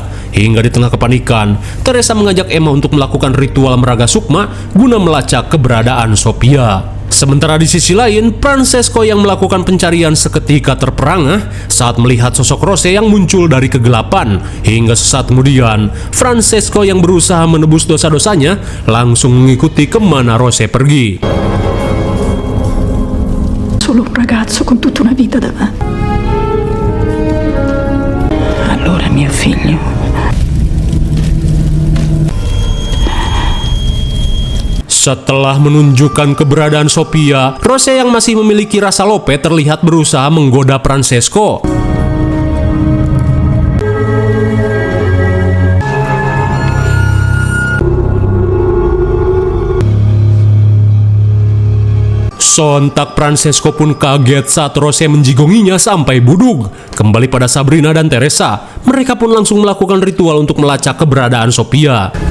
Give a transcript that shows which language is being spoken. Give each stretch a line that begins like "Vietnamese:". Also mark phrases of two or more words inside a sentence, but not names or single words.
Indonesian: Hingga di tengah kepanikan, Teresa mengajak Emma untuk melakukan ritual meraga sukma guna melacak keberadaan Sophia. Sementara di sisi lain, Francesco yang melakukan pencarian seketika terperangah saat melihat sosok Rose yang muncul dari kegelapan. Hingga sesaat kemudian, Francesco yang berusaha menebus dosa-dosanya langsung mengikuti kemana Rose pergi.
Italian: Solo un ragazzo con tutta una vita davanti. Allora mio figlio.
Indonesian: Setelah menunjukkan keberadaan Sophia, Rose yang masih memiliki rasa lope terlihat berusaha menggoda Francesco. Sontak Francesco pun kaget saat Rose menjigonginya sampai budug. Kembali pada Sabrina dan Teresa, mereka pun langsung melakukan ritual untuk melacak keberadaan Sophia.